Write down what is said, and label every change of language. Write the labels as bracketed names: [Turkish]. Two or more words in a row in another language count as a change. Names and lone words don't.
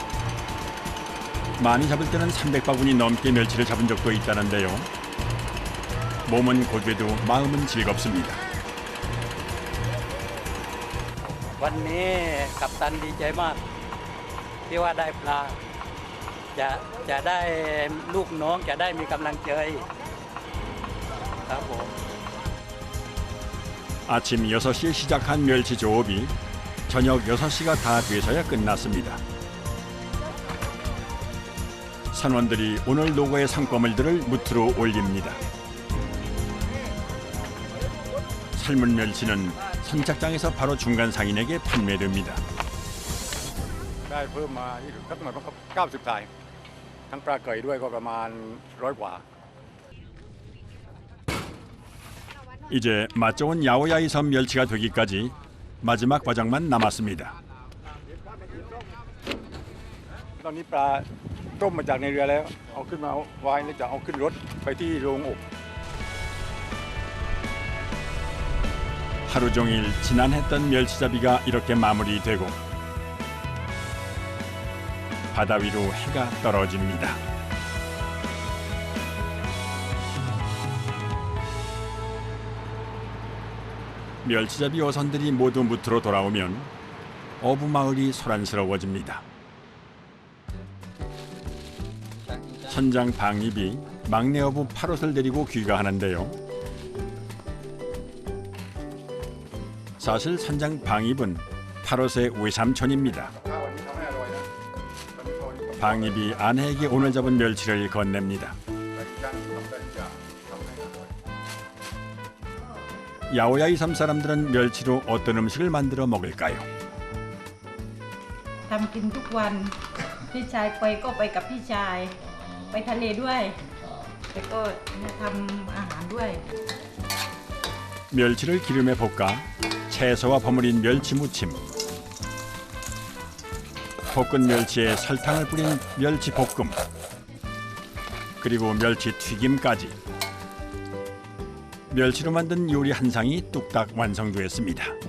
[Korean] 많이 잡을 때는 300바구니 넘게 멸치를 잡은 적도 있다는데요. 몸은 고되도 마음은 즐겁습니다. [Thai] วันนี้กัปตันดีใจมากที่ว่าได้ปลาจะได้ลูกน้องจะได้มีกำลังใจครับผม [Korean] 아침 6시에 시작한 멸치 조업이 저녁 6시가 다 돼서야 끝났습니다. 선원들이 오늘 노고의 상과물들을 무트로 올립니다. 삶은 멸치는 선착장에서 바로 중간 상인에게 판매됩니다. [Thai] ได้เพิ่มมาสักหน่อยก็90 สายทั้งปลาเกยด้วยก็ประมาณ100 กว่า [Korean] 이제 맛 좋은 야오야이 섬 멸치가 되기까지 마지막 과정만 남았습니다. [Thai] ตอนนี้ปลาต้มมาจากในเรือแล้วเอาขึ้นมาไว้แล้วจะเอาขึ้นรถไปที่โรงอบ [Korean] 하루 종일 지난했던 멸치잡이가 이렇게 마무리되고 바다 위로 해가 떨어집니다. 멸치잡이 어선들이 모두 무트로 돌아오면 어부 마을이 소란스러워집니다. 선장 방입이 막내 어부 파롯을 데리고 귀가하는데요. 사실 선장 방입은 파롯의 외삼촌입니다. [Thai] ข้าววันนี้ทำให้อร่อยนะตอนนี้พออยู่กับ [Korean] 방입이 아내에게 오늘 잡은 멸치를 건넵니다. [Thai] ปลาย่างทำได้ทุกอย่างทำให้อร่อย [Korean] 야오야이 섬 사람들은 멸치로 어떤 음식을 만들어 먹을까요? [Thai] ทำกินทุกวันพี่ชายไปก็ไปกับพี่ชายไปทะเลด้วยแล้วก็ทำอาหารด้วย [Korean] 멸치를 기름에 볶아 채소와 버무린 멸치 무침, 볶은 멸치에 설탕을 뿌린 멸치 볶음, 그리고 멸치 튀김까지 멸치로 만든 요리 한 상이 뚝딱 완성되었습니다.